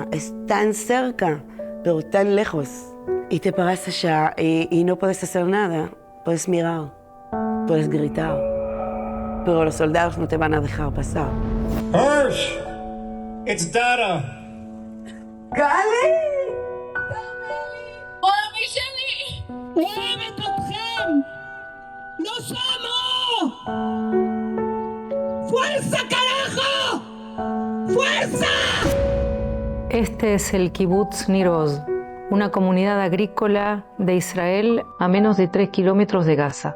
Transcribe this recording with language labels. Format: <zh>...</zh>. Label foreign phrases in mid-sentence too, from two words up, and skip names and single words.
<es>Es tan cerca, pero tan lejos. Y te paras allá y no puedes hacer nada. Puedes mirar, puedes gritar. Pero los soldados no te van a dejar pasar.</es> <en>Hirsch! It's Dada!</en> <es>¡Gali!</es> <he>¡Mami שלי! אוהבת אתכם!</he> <es>¡Los amo! ¡Fuerza, carajo! ¡Fuerza! Este es el Kibutz Nir Oz, una comunidad agrícola de Israel a menos de 3 kilómetros de Gaza.</es>